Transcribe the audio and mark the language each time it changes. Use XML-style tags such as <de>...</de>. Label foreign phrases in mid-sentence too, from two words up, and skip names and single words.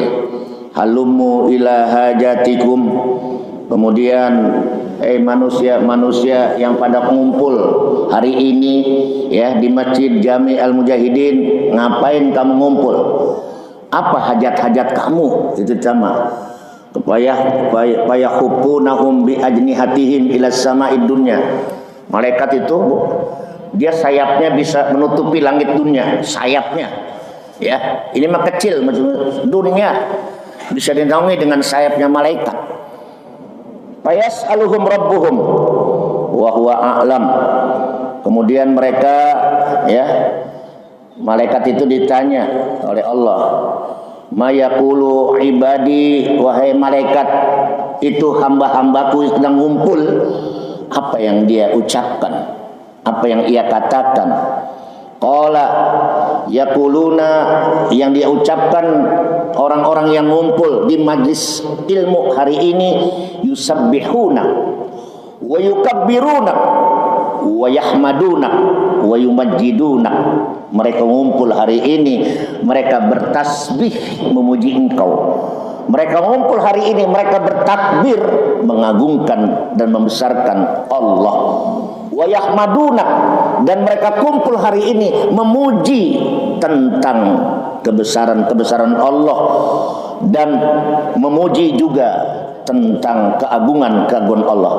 <ar>هلموا إلى حاجتكم.</ar> <id>Kemudian manusia-manusia yang pada mengumpul hari ini, ya, di Masjid Jami Al-Mujahidin, ngapain kamu ngumpul? Apa hajat-hajat kamu? Itu sama.</id> <ar>فيحفونهم بأجنحتهم إلى السماء الدنيا.</ar> <id>Malaikat itu dia sayapnya bisa menutupi langit dunia, sayapnya. Ya, ini mah kecil, dunia bisa dinaungi dengan sayapnya malaikat.</id> <ar>فيسألهم ربهم وهو أعلم.</ar> <id>Kemudian mereka, ya, malaikat itu ditanya oleh Allah,</id> <ar>ما يقول عبادي,</ar> <id>wahai malaikat, itu hamba-hambaku sedang ngumpul, apa yang dia ucapkan, apa yang ia katakan.</id> <ar>قال يقولون,</ar> <id>yang dia ucapkan orang-orang yang ngumpul di majlis ilmu hari ini,</id> <ar>يسبحون ويكبرون ويحمدون ويمجدون.</ar> <id>Mereka ngumpul hari ini, mereka bertasbih memuji Engkau. Mereka ngumpul hari ini, mereka bertakbir mengagungkan dan membesarkan Allah.</id> <ar>ويحمدون,</ar> <id>dan mereka kumpul hari ini memuji tentang kebesaran Allah dan memuji juga tentang keagungan Allah.</id>